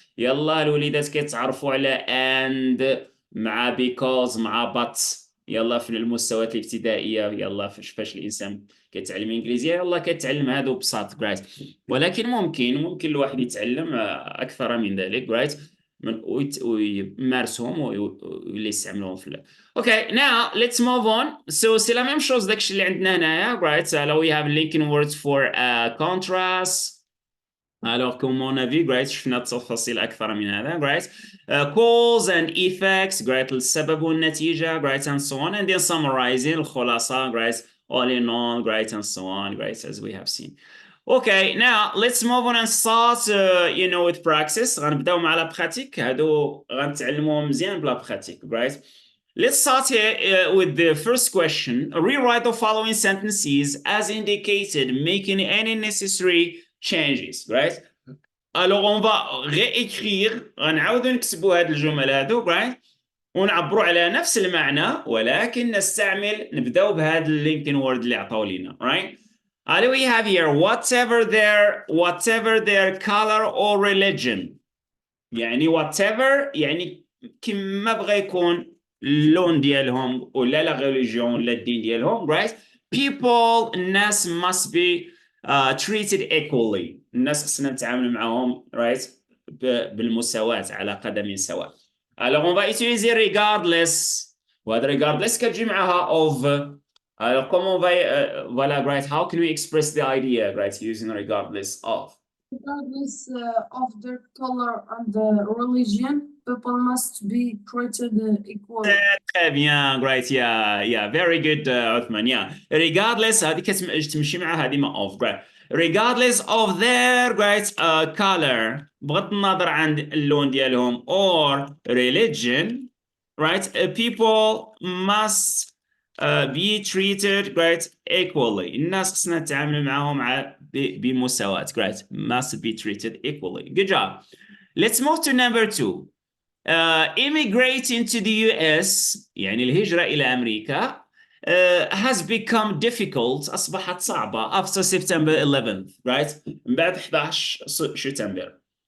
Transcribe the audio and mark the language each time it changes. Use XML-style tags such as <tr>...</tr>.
<ar>يلا الوليدات كيتعرفوا على اند مع بيكوز مع بات يلا في المستويات الابتدائيه, يلا فاش الانسان كيتعلم انجليزيه يلا كيتعلم هادو بساط رايت. ولكن ممكن الواحد يتعلم اكثر من ذلك رايت, ويمارسهم واللي يستعملوهم في اوكي.</ar> <en>now let's move on. so</en> <fr>c'est la même chose</fr> <ar>داكشي اللي عندنا هنايا</ar> <en>right. so we have linking words for contrast.</en> <fr>alors comme on a vu right</fr> <ar>شفنا التفاصيل اكثر من هذا</ar> <fr>right.</fr> <en>cause and effects right,</en> <ar>السبب والنتيجه</ar> <en>right and so on, and then summarizing</en> <ar>الخلاصه</ar> <en>right, all in all right and so on right, as we have seen. Okay, now let's move on and start with practice.</en> <ar>غنبداو مع</ar> <fr>لا براتيك,</fr> <ar>هادو غنتعلموهم مزيان بلا براتيك right.</ar> <en>Let's start here with the first question. Rewrite the following sentences as indicated, making any necessary changes right.</en> <fr>Alors on va réécrire,</fr> <ar>غنعاودو نكتبوا هاد الجمل هادو right, ونعبروا على نفس المعنى ولكن نبداو بهاد اللينكين وورد اللي عطاو لينا right.</ar> <en>We have here whatever their color or religion.</en> <ar>يعني</ar> <en>whatever</en> <ar>يعني كما بغى يكون اللون ديالهم ولا لا</ar> <en>religion</en> <ar>ولا الدين ديالهم right.</ar> <en>people</en> <ar>الناس</ar> <en>must be treated equally.</en> <ar>الناس خصنا نتعامل معهم</ar> <en>right</en> <ar>بالمساواة على قدم سواء.</ar> <fr>Alors on va utiliser regardless,</fr> <ar>وهذا</ar> <fr>regardless</fr> <ar>كتجي معها</ar> <fr>of. Alors, comment on va, voilà, right?</fr> <en>How can we express the idea, right? Using regardless of. Regardless of their color and the religion, people must be treated equally.</en> <fr>Très bien,</fr> <en>great, yeah, very good, Othmane, yeah.</en> <ar>Regardless, هذه كتمشي مع هذه ما of, right?</ar> <en>Regardless of their, right, color,</en> <ar>بغض النظر عن اللون ديالهم</ar> <en>or religion, right? People must be treated right equally.</en> <ar>الناس خصنا نتعامل معهم بمساواة right.</ar> <en>must be treated equally. Good job. Let's move to number 2. Immigrating to the US</en> <ar>يعني الهجرة إلى أمريكا</ar> <en>has become difficult,</en> <ar>أصبحت صعبة</ar> <en>after September 11th right.</en> <ar>من بعد 11 سبتمبر.</ar>